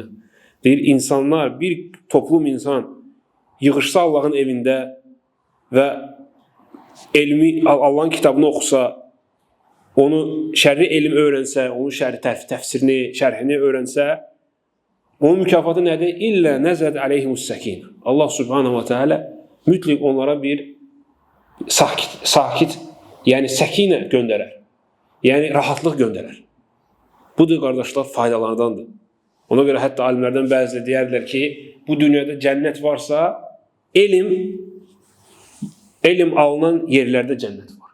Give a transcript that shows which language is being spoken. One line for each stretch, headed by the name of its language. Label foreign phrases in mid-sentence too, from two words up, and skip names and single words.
Azerbaijani: Deyir, insanlar, bir toplum insan yığışsa Allahın evində və Allahın kitabını oxusa, onu şərri elm öyrənsə, onun təfsirini, şərhini öyrənsə, onun mükafatı nədir?
Arabic: إلا نزلت عليهم السكينة. الله سبحانه وتعالى
Azerbaijani: mütləq onlara bir sakit, yəni səkinə göndərər. Yəni rahatlıq göndərər. budur qardaşlar faydalardandır. Ona görə hətta alimlərdən bəziləri deyərlər ki, bu dünyada cənnət varsa, elm alınan yerlərdə cənnət var.